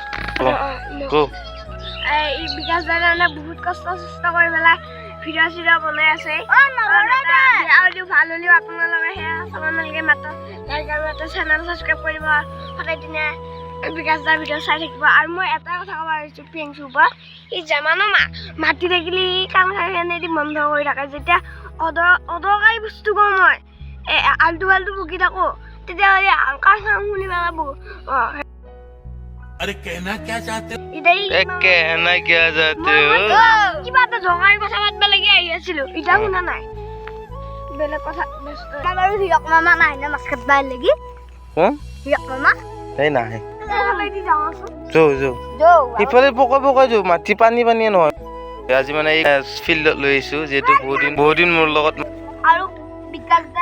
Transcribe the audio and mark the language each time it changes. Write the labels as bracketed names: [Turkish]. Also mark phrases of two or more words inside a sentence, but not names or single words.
[Assamese] এই বিকাশ দাদা বহুত কষ্ট কৰি পেলাই ভিডিঅ' বনাই আছে ভাল হ'লেও আপোনালোকে সেয়া চাব নালাগে মাত্ৰ এটা চেনেল ছাবস্ক্ৰাইব কৰিব সদায় দিনে বিকাশ দাৰ ভিডিঅ' চাই থাকিব আৰু মই এটা কথা ক'ব পাৰিছোঁ প্ৰিয়ংশুৰ পৰা সি যিমানো মাতি থাকিলে কাম খাই বন্ধ কৰি থাকে যেতিয়া অদৰকাৰী বস্তু কওঁ মই আলটু ফাল্টু বকি থাকোঁ তেতিয়াহ'লে কাম শুনি পেলাই [Hindi] अरे कहना क्या चाहते हो? कहना क्या चाहते हो? [Assamese] কিবা এটা জগাৰ কথা পাতিব লাগি আহি আছিলোঁ এতিয়া শুনা নাই বেলেগ কথা বাৰু হিৰক মামা নাই না মাছ কাটবা লাগি হিৰক মামা এই নাহে যৌ সিফালে পকাই যাওঁ মাটি পানীয়ে নহয় আজি মানে এই ফিল্ডত লৈ আহিছোঁ যিহেতু বহুত দিন মোৰ লগত